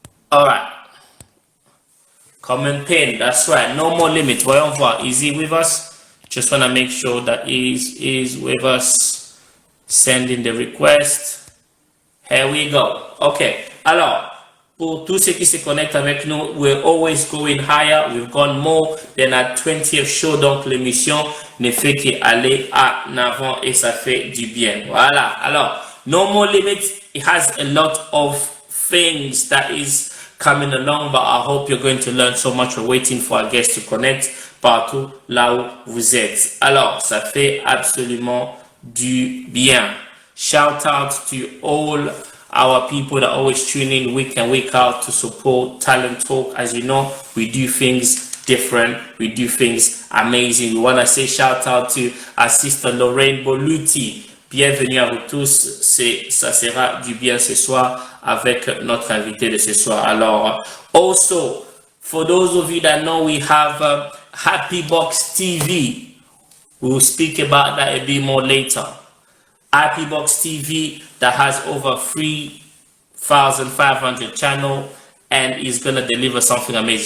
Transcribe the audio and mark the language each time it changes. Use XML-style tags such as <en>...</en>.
<en>All right. Come and pin. That's right. No more limits.</en> <fr>Voyons voir.</fr> <en>Is he with us? Just want to make sure that he is with us. Sending the request. Here we go. Okay.</en> <fr>Alors, pour tous ceux qui se connectent avec nous,</fr> <en>we're always going higher. We've gone more than our 20th show.</en> <fr>Donc, l'émission ne fait qu'aller en avant et ça fait du bien. Voilà. Alors, no more limits.</fr> <en>It has a lot of things that is coming along, but I hope you're going to learn so much. We're waiting for our guests to connect</en> <fr>partout là où vous êtes. Alors, ça fait absolument du bien.</fr> <en>Shout out to all our people that always tune in week and week out to support Talent Talk. As you know, we do things different. We do things amazing. We want to say shout out to our sister Lorraine Boluti.</en> <fr>Bienvenue à vous tous. Ça sera du bien ce soir avec notre invité de ce soir.</fr> <en>Alors, also, for those of you that know, we have Happy Box TV. We will speak about that a bit more later. Happy Box TV that has over 3,500 channels and is going to deliver something amazing.</en>